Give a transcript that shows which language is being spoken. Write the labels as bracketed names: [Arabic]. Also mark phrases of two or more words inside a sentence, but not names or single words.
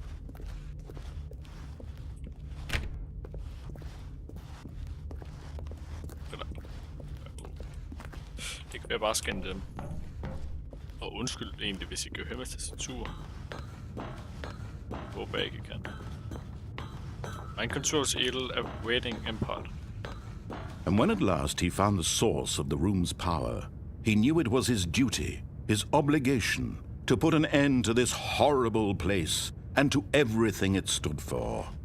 [Danish] Det kan være bare scanne dem. Og undskyld egentlig, hvis I kan høre med tastatur. Håber jeg ikke kan. [English] Mind controls ill awaiting import. And when at last he found the source of the room's power, he knew it was his duty, his obligation, to put an end to this horrible place and to everything it stood for.